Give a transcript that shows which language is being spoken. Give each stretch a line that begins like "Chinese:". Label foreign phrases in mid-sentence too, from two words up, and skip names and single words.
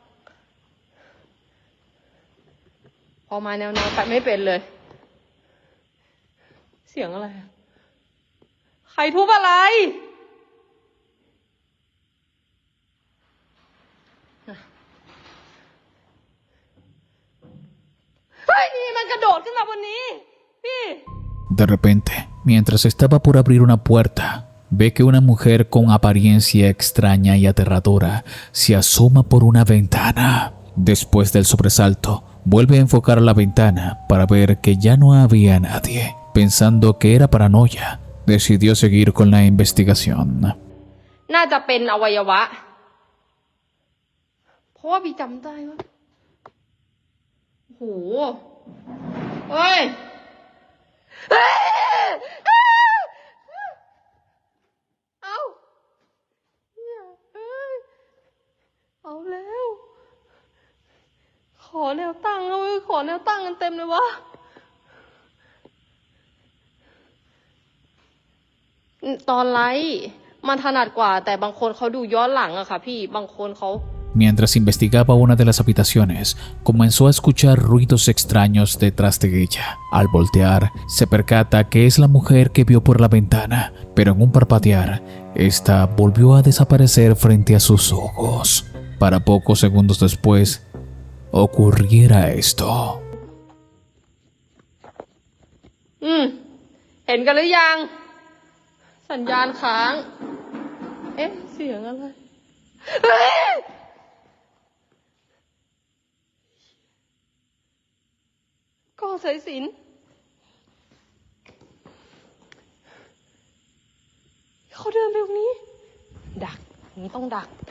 Thai: พอมาแนวนอนแปลกไม่เป็นเลยเสียงอะไรใครทุบอะไรเฮ้ยนี่มันกระโดดขึ้นมาบนนี้พี่
Spanish: De repente, mientras estaba por abrir una puerta, ve que una mujer con apariencia extraña y aterradora se asoma por una ventana. Después del sobresalto, vuelve a enfocar la ventana para ver que ya no había nadie. Pensando que era paranoia, decidió seguir con la investigación.
Thai: น่าจะเป็นอวัยวะ เพราะว่าบีจำได้ว่าโอ้โหเฮ้ย เอาเหี้ยเอ้ยเอาแล้ว ขอแนวตั้งเอาไว้ขอแนวตั้งกันเต็มเลยวะ ตอนไลฟ์มันถนัดกว่าแต่บางคนเขาดูย้อนหลังอะค่ะพี่บางคนเขา
Spanish: Mientras investigaba una de las habitaciones, comenzó a escuchar ruidos extraños detrás de ella. Al voltear, se percata que es la mujer que vio por la ventana, pero en un parpadear, esta volvió a desaparecer frente a sus ojos. Para pocos segundos después, ocurriera esto.
Thai: เห็นกันหรือยัง สัญญาณค้าง เอ๊ะ เสียงอะไรเฮ้ย ก็สายสิญจน์เขาเดินไปตรงนี้ ดักนี้ต้องดัก